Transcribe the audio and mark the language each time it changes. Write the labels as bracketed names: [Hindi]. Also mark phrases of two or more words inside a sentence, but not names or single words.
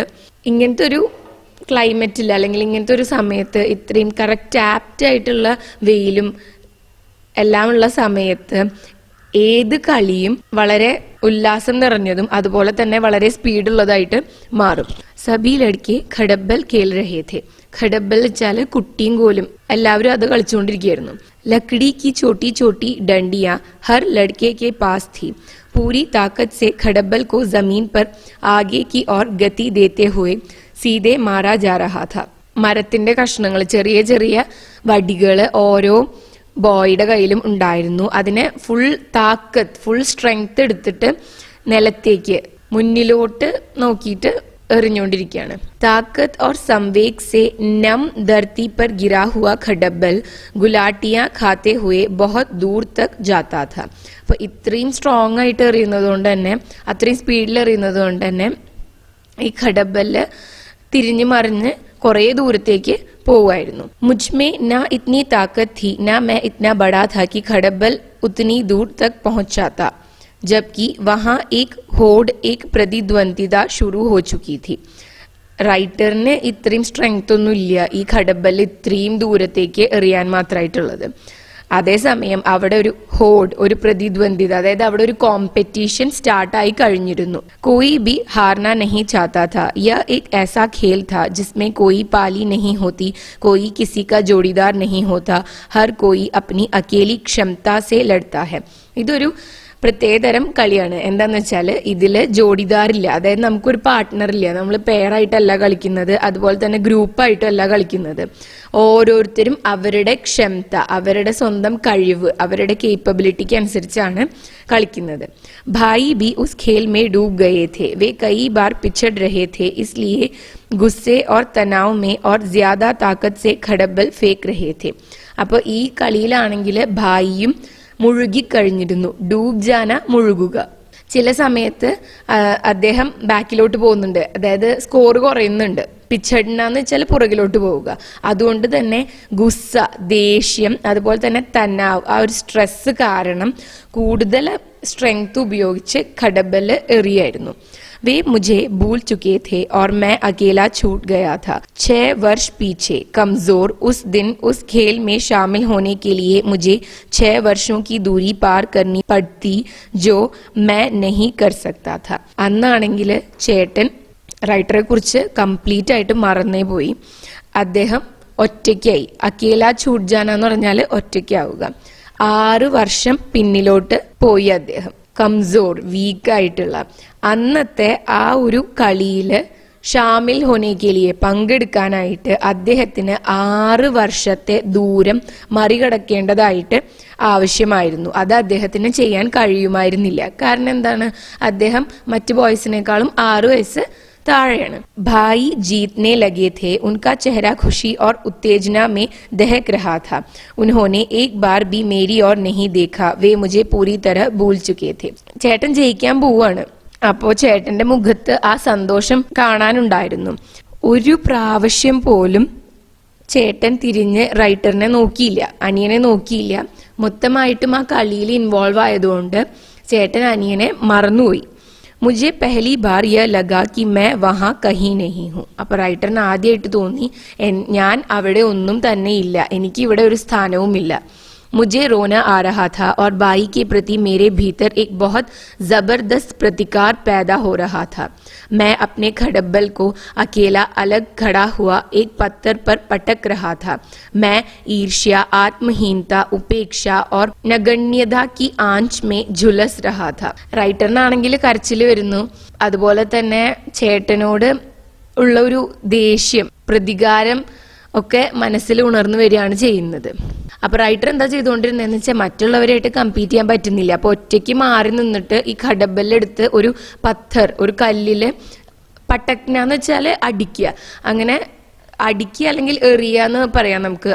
[Malayalam] ഇങ്ങനത്തെ ഒരു ക്ലൈമറ്റിൽ അല്ലെങ്കിൽ ഇങ്ങനത്തെ ഒരു സമയത്ത് ഇത്രയും [English] correct apt [Malayalam] ആയിട്ടുള്ള വെയിലും എല്ലാം ഉള്ള സമയത്ത് ഏത് കളിയും വളരെ ഉല്ലാസം നിറഞ്ഞതും അതുപോലെ തന്നെ വളരെ സ്പീഡുള്ളതായിട്ട് മാറും. [Hindi] सभी लड़के खडब्बल खेल रहे थे. [Malayalam] ഖഡബ്ബൽ വെച്ചാല് കുട്ടിയും കോലും, എല്ലാവരും അത് കളിച്ചുകൊണ്ടിരിക്കുകയായിരുന്നു. [Hindi] लकड़ी की छोटी छोटी डंडियां हर लड़के के पास थी. पूरी ताकत से खडब्बल को जमीन पर आगे की ओर गति देते हुए सीधे मारा जा रहा था. [Malayalam] മരത്തിന്റെ കഷ്ണങ്ങൾ, ചെറിയ ചെറിയ വടികൾ ഓരോ ബോയുടെ കയ്യിലും ഉണ്ടായിരുന്നു. അതിനെ ഫുൾ താക്കത്ത്, [English] full strength [Malayalam] എടുത്തിട്ട് നിലത്തേക്ക് മുന്നിലോട്ട് നോക്കിയിട്ട് എറിഞ്ഞുകൊണ്ടിരിക്കുകയാണ്. [Hindi] ताकत और संवेग से नम धरती पर गिरा हुआ खडब्बल गुलाटियां खाते हुए बहुत दूर तक जाता था. [Malayalam] അപ്പൊ ഇത്രയും സ്ട്രോങ് ആയിട്ട് എറിയുന്നത് കൊണ്ട് തന്നെ, അത്രയും സ്പീഡിൽ എറിയുന്നത് കൊണ്ട് തന്നെ ഈ ഖഡബ്ബല് തിരിഞ്ഞു മറിഞ്ഞ് കുറെ ദൂരത്തേക്ക് പോവായിരുന്നു. [Hindi] മുജ്മേ ना इतनी ताकत थी ना मैं इतना बड़ा था कि खडब्बल उतनी दूर तक पहुंचाता, जबकि वहां एक होड़, एक प्रतिद्वंदिता शुरू हो चुकी थी. [Malayalam] റൈറ്ററിന് ഇത്രയും സ്ട്രെങ്ത് ഒന്നും ഇല്ല ഈ ഖഡബ്ബൽ ഇത്രയും ദൂരത്തേക്ക് എറിയാൻ മാത്രമായിട്ടുള്ളത്. അതേസമയം അവിടെ ഒരു ഹോഡ്, ഒരു പ്രതിദ്വന്ദിത, അതായത് അവിടെ ഒരു കോമ്പറ്റീഷൻ സ്റ്റാർട്ടായി കഴിഞ്ഞിരുന്നു. [Hindi] कोई भी हारना नहीं चाहता था. यह एक ऐसा खेल था जिसमें कोई पाली नहीं होती, कोई किसी का जोड़ीदार नहीं होता, हर कोई अपनी अकेली क्षमता से लड़ता है. [Malayalam] ഇതൊരു പ്രത്യേകതരം കളിയാണ്. എന്താന്ന് വെച്ചാൽ ഇതില് ജോഡിദാറില്ല, അതായത് നമുക്കൊരു പാർട്ട്ണർ ഇല്ല. നമ്മൾ പെയറായിട്ടല്ല കളിക്കുന്നത്, അതുപോലെ തന്നെ ഗ്രൂപ്പായിട്ടല്ല കളിക്കുന്നത്. ഓരോരുത്തരും അവരുടെ ക്ഷമത, അവരുടെ സ്വന്തം കഴിവ്, അവരുടെ കേപ്പബിലിറ്റിക്ക് അനുസരിച്ചാണ് കളിക്കുന്നത്. [Hindi] ഭായി भी उस खेल में डूब गए थे. वे कई बार पिछड़ रहे थे, इसलिए गुस्से और तनाव में और ज्यादा ताकत से खडब्बल फेंक रहे थे. [Malayalam] അപ്പോൾ ഈ കളിയിലാണെങ്കിൽ ഭായിയും മുഴുകിക്കഴിഞ്ഞിരുന്നു. [Hindi] डूब जाना, [Malayalam] മുഴുകുക. ചില സമയത്ത് അദ്ദേഹം ബാക്കിലോട്ട് പോകുന്നുണ്ട്, അതായത് സ്കോർ കുറയുന്നുണ്ട്. പിച്ചടിനാന്ന് വെച്ചാൽ പുറകിലോട്ട് പോവുക. അതുകൊണ്ട് തന്നെ ഗുസ്സ, ദേഷ്യം, അതുപോലെ തന്നെ തനാവ്, ആ ഒരു സ്ട്രെസ് കാരണം കൂടുതൽ സ്ട്രെങ്ത് ഉപയോഗിച്ച് ഖഡബ്ബൽ എറിയായിരുന്നു. [Hindi] वे मुझे भूल चुके थे और मैं अकेला छूट गया था. 6 वर्ष पीछे, कमजोर. उस दिन उस खेल में शामिल होने के लिए मुझे 6 वर्षों की दूरी पार करनी पड़ती जो मैं नहीं कर सकता था. [Malayalam] അന്നാണെങ്കിൽ ചേട്ടൻ റൈറ്ററെ കുറിച്ച് കംപ്ലീറ്റ് ആയിട്ട് മറന്നേ പോയി. അദ്ദേഹം ഒറ്റയ്ക്കായി. [Hindi] अकेला छूट जाना [Malayalam] എന്ന് പറഞ്ഞാൽ ഒറ്റയ്ക്കാവുക. 6 വർഷം പിന്നിലോട്ട് പോയി അദ്ദേഹം. കംസോർ, വീക്കായിട്ടുള്ള. അന്നത്തെ ആ ഒരു കളിയില് [Hindi] शामिल होने के लिए [Malayalam] പങ്കെടുക്കാനായിട്ട് അദ്ദേഹത്തിന് 6 വർഷത്തെ ദൂരം മറികടക്കേണ്ടതായിട്ട് ആവശ്യമായിരുന്നു. അത് അദ്ദേഹത്തിന് ചെയ്യാൻ കഴിയുമായിരുന്നില്ല. കാരണം എന്താണ്? അദ്ദേഹം മറ്റു ബോയ്സിനേക്കാളും 6 വയസ്സ് ताड़ेण. [Hindi] भाई जीतने लगे थे. उनका चेहरा खुशी और उत्तेजना में दहक रहा था. उन्होंने एक बार भी मेरी ओर नहीं देखा. वे मुझे पूरी तरह भूल चुके थे. [Malayalam] ചേട്ടൻ ജയിക്കാൻ പോവാണ്. അപ്പോൾ ചേട്ടന്റെ മുഖത്ത് ആ സന്തോഷം കാണാനുണ്ടായിരുന്നു. ഒരു പ്രാവശ്യം പോലും ചേട്ടൻ തിരിഞ്ഞ് റൈറ്ററിനെ നോക്കിയില്ല, അനിയനെ നോക്കിയില്ല. മൊത്തമായിട്ടും ആ കളിയിൽ ഇൻവോൾവ് ആയതുകൊണ്ട് ചേട്ടൻ അനിയനെ മറന്നുപോയി. [Hindi] മുझे पहली बार यह लगा कि मैं वहाँ कहीं नहीं हूँ. [Malayalam] അപ്പൊ റൈറ്ററിന് ആദ്യമായിട്ട് തോന്നി ഞാൻ അവിടെ ഒന്നും തന്നെ ഇല്ല, എനിക്ക് ഇവിടെ ഒരു സ്ഥാനവുമില്ല. [Hindi] मुझे रोना आ रहा था और बाई के प्रति मेरे भीतर एक बहुत जबरदस्त प्रतिकार पैदा हो रहा था. मैं अपने खडब्बल को अकेला अलग खड़ा हुआ एक पत्थर पर पटक रहा था. मैं ईर्ष्या, आत्महीनता, उपेक्षा और नगण्यता की आंच में झुलस रहा था. [Malayalam] റൈറ്ററിനാണെങ്കിൽ കരച്ചിൽ വരുന്നു. അതുപോലെ തന്നെ ചേട്ടനോട് ഉള്ള ഒരു ദേഷ്യം, പ്രതികാരം ഒക്കെ മനസ്സിൽ ഉണർന്നു വരികയാണ് ചെയ്യുന്നത്. അപ്പൊ റൈറ്റർ എന്താ ചെയ്തുകൊണ്ടിരുന്നതെന്ന് വെച്ചാൽ മറ്റുള്ളവരായിട്ട് കമ്പീറ്റ് ചെയ്യാൻ പറ്റുന്നില്ല. അപ്പൊ ഒറ്റയ്ക്ക് മാറി നിന്നിട്ട് ഈ ഖഡബല്ലെടുത്ത് ഒരു പത്ഥർ, ഒരു കല്ലില് പട്ടക്നാന്ന് വെച്ചാല് അടിക്കുക, അങ്ങനെ അടിക്കുക അല്ലെങ്കിൽ എറിയാന്ന് പറയാം നമുക്ക്.